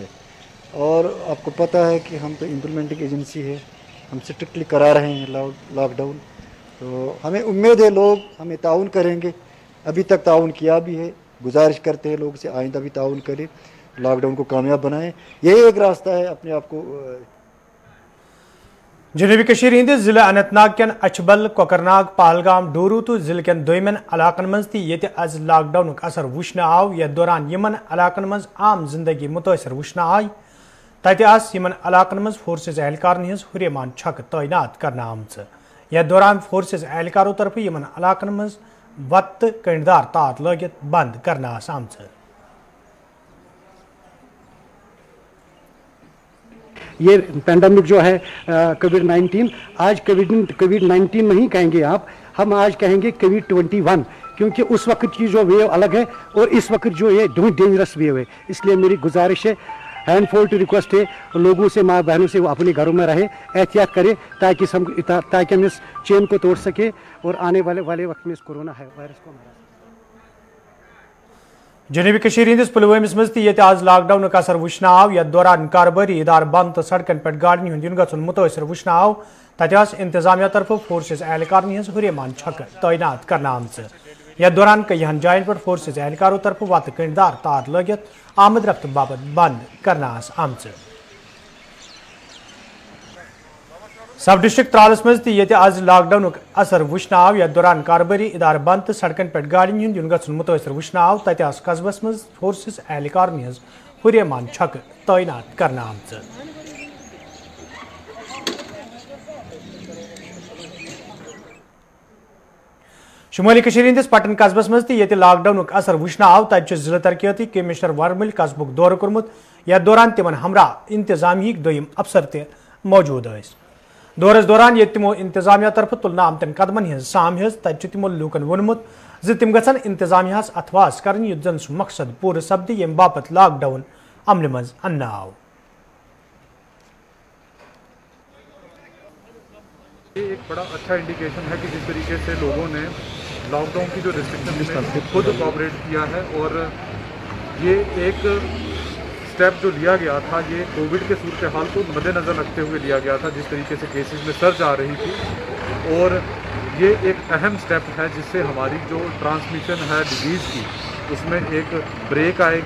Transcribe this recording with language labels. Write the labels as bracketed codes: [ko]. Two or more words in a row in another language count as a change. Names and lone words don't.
[hi] और आपको पता है कि हम तो [en] implementing agency [hi] है, हम स्ट्रिक्टली करा रहे हैं लॉकडाउन, तो हमें उम्मीद है लोग हमें ताउन करेंगे। अभी तक ताउन किया भी है, गुजारिश करते हैं लोग से आइंदा भी ताउन करें, लॉकडाउन को कामयाब बनाएं, यही एक रास्ता है अपने आप को। [ks] जनूबी कशीर हिंदिस जिला अनंतनाग केन अछबल, कोकरनाग, पहलगाम, डोरू तो जिले केन दोयमन इलाकन मज ये आज लॉकडाउन असर वुचन आव, यथ दौरान यमन इलाकन मज आम जिंदगी मुतासर वुचन आय, तत यमन इलाकन मज फोर्सेस एहलकार हज हुरेमान छक तैनात करना आमच। यथ दौरान फोर्सेस एहलकारों तरफ यमन इलाकन मज वत कंडदार तार लगित बंद करना आमच। [hi] ये पैंडमिक जो है कोविड-19, आज कोविड-19 नहीं कहेंगे आप, हम आज कहेंगे कोविड-21, क्योंकि उस वक्त की जो वेव अलग है और इस वक्त जो ये [en] dangerous wave [hi] है। इसलिए मेरी गुजारिश है, [en] handfold request [hi] है लोगों से, माँ बहनों से, वो अपने घरों में रहे, एहतियात करें ताकि हम इस चेन को तोड़ सके और आने वाले वक्त में इस [en] corona virus [hi] को हरा। [ks] जनूबी कशीर हिंदिस पुलवामिस मज ये आज लॉकडाउन असर वुचन आव, यथ दौरान कारोबारी इदार बंद तो सड़कन पे गाड़ियों हूं युन गुन मुतासर वुचन आव, तत इंतजामिया तरफ फोर्सेस एहलकार हज हुरेमान छक तैनात करना आमच। यथ दौरान कईहन जायन पर फोर्सेस एहलकारों तरफ वत कंडदार तार लगित आमद रफ्त बाबत बंद करना आमच। सब डिस्ट्रिक्ट त्रालस मज ये आज लॉकडाउन असर वुचन आव, यथ दौरान कारोबारी इदार बंद तो सड़कन पे गाड़ियों हूं युन गुन मुतासर वुचन आव, तत कस्बस मज फोर्सेस एहलकार हज हुरेमान छक तैनात करना आमच। शुमाली कशीर हिंदिस पटन कस्बस मज ये लॉकडाउन असर वुचन आव, तत जिला तरक्याती कमिश्नर वर्मिल कस्बुक दौर कोर्मुत, यथ दौरान तिमन हमरा इंतजामिया दोयम अफसर ते मौजूद। दौरस दौरान ये तिमो इंतजामिया तरफ तुलना आमतन कदमन हज साम हज, तत तिमो लूकन वोनमुत तिम गन इंतजामिया अथवास कर युत जन सह मकसद पूर सपद यम बापत लॉकडाउन अमल मज अन्न आव। [hi] ये एक बड़ा अच्छा इंडिकेशन है कि जिस तरीके से लोगों ने लॉकडाउन की जो रिस्ट्रिक्शन खुद कोऑपरेट किया है, और ये एक स्टेप जो लिया गया था ये कोविड के सूरत हाल को मद्देनज़र रखते हुए लिया गया था, जिस तरीके से केसेस में सर्ज आ रही थी, और ये एक अहम स्टेप है जिससे हमारी जो ट्रांसमिशन है डिजीज़ की उसमें एक ब्रेक आएगी।